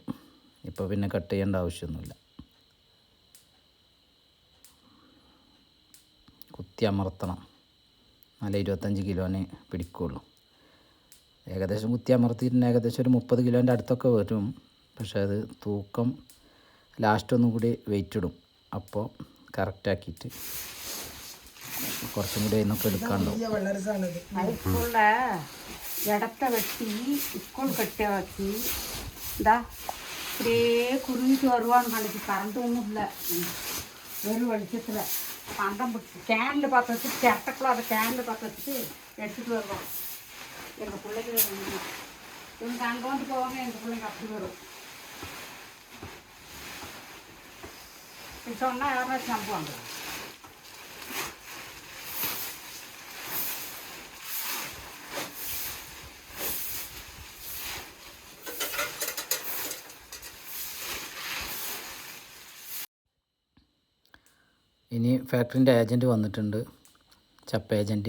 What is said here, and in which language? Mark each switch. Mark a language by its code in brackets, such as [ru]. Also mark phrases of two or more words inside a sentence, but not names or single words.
[ml] ഇപ്പോൾ പിന്നെ കട്ട് ചെയ്യേണ്ട ആവശ്യമൊന്നുമില്ല. കുത്തി അമർത്തണം, നല്ല 25 കിലോനെ പിടിക്കുകയുള്ളൂ. ഏകദേശം കുത്തി അമർത്തിയിട്ടുണ്ടെങ്കിൽ ഏകദേശം ഒരു 30 കിലോൻ്റെ അടുത്തൊക്കെ വരും. പക്ഷേ അത് തൂക്കം ലാസ്റ്റ് ഒന്നും കൂടി വെയിറ്റ് ഇടും. അപ്പോൾ കറക്റ്റാക്കിയിട്ട് കുറച്ചും കൂടി അതിനൊക്കെ എടുക്കാണ്ടാവും. [ta] அதுக்குள்ள இடத்த வெட்டி ஸ்கூல் கட்டி வச்சு இந்தா இப்படியே குருவிட்டு வருவான்னு கணக்கு. கரண்ட் ஒன்றும் இல்லை, வெறும் வெளிச்சத்தில் பந்தம் பிடிச்சி கேனில் பார்த்து வச்சுட்டு சிரட்டைக்குள்ள அதை கேனில் பார்த்து வச்சுட்டு எடுத்துகிட்டு வருவோம். எங்கள் பிள்ளைங்க இவங்க அங்கே வந்து போவாங்க, எங்கள் பிள்ளைங்க அப்படி வரும். இது சொன்னால் யாராச்சும் நம்புவாங்க. [ml] ഇനി ഫാക്ടറിൻ്റെ ഏജൻറ്റ് വന്നിട്ടുണ്ട്, ചപ്പ ഏജൻറ്റ്.